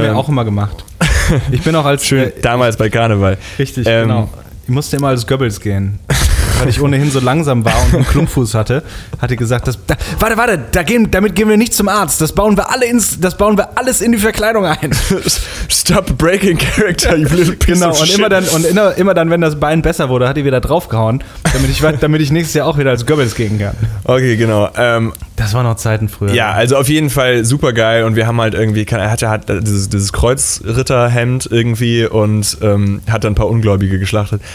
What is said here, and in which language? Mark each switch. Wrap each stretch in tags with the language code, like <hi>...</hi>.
<de>mir auch immer gemacht. Ich bin auch als schön damals bei Karneval. Richtig, genau. Ich musste immer als Goebbels gehen. Weil ich ohnehin so langsam war und einen Klumpfuß hatte, hatte gesagt, damit gehen wir nicht zum Arzt. Das bauen wir alles in die Verkleidung ein.</de> <en>Stop breaking character, you little piece</en> <de>genau,</de> <en>of</en> <de>und</de> <en>shit.</en> <de>Immer dann, wenn das Bein besser wurde, hat die wieder draufgehauen, damit ich nächstes Jahr auch wieder als Goebbels gehen kann. Okay, genau. Das waren noch Zeiten früher. Ja, also auf jeden Fall super geil und wir haben halt irgendwie, er hatte halt dieses Kreuzritterhemd irgendwie und hat dann ein paar Ungläubige geschlachtet.</de>